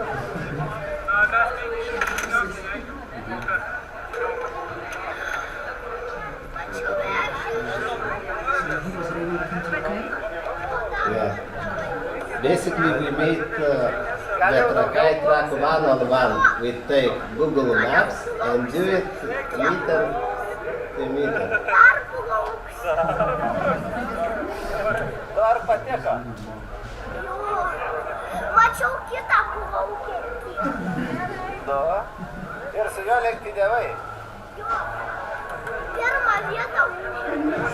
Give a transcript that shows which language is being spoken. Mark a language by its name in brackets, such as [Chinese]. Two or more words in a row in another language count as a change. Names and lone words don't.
[English] Yeah. Basically, we made the Trakai track one-on-one. We take Google Maps and do it meter to meter. [Lithuanian] Mačiau kitą plaukį. Ir su juo lenktyniavai. Jo. Pirmą vietą užėmė.